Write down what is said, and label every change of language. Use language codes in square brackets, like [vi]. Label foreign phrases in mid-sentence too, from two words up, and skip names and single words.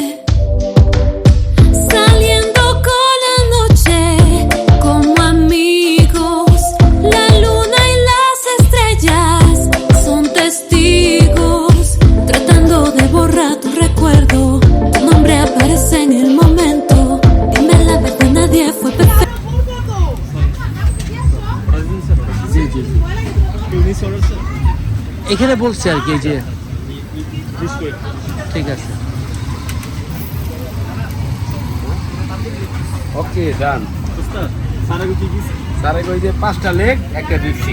[es] Saliendo con la noche como amigos, la luna y las estrellas son testigos. De borrar tu recuerdo, tu nombre aparece en el momento. Dime la verdad, nadie fue perfecto. [bn] এখানে বলছি আর কি, যে ঠিক আছে। [en] okay, done. [bn] স্যার কই যে 5টা লেগ, একটা বিফ শিক।